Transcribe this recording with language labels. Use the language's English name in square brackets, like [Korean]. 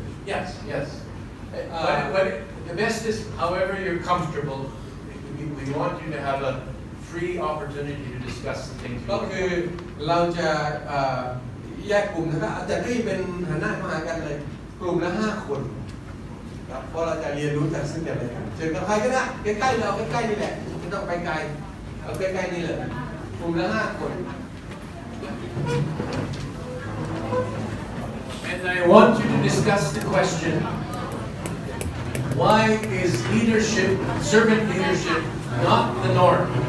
[English] Yes, yes. But the best is, however you're comfortable, we want you to have a free opportunity to discuss the things you ก็ want. [Thai] คือเราจะแยกกลุ่มนะครับอาจจะรีบเป็นหันหน้าเข้าหากันเลยกลุ่มละ5 คนครับเพราะเราจะเรียนรู้จากซึ่งกันและกันเจอกับใครก็ได้ใกล้ๆเราใกล้ๆนี่แหละไม่ต้องไปไกลเอาใกล้ๆนี่เลยกลุ่มละ5 คน [English] And I want you to discuss the question, why is leadership, servant leadership, not the norm?